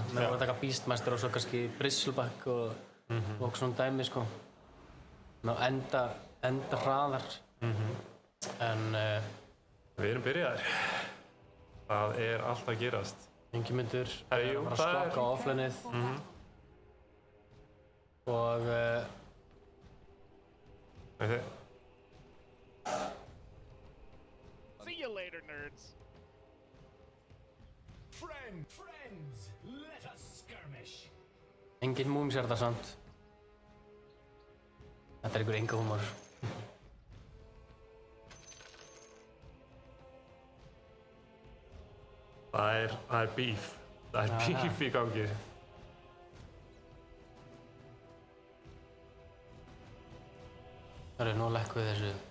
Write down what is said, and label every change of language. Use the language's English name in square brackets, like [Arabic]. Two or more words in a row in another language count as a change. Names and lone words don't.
[Icelandic] Menn voru að taka Beastmaster og svo kannski Bristleback og svona dæmi sko. Ná enda hraðar. En Við erum byrjaðir. Það er allt að gerast. Ingimundur Jú, var að það er skokka á offlanið. Og [English] See you later, nerds. Friends, let us skirmish. [Icelandic] engin múms er þetta samt. Þetta er einhver enga húmor. Það er beef. Það er beef í gangi. Það er nú lekk við þessu.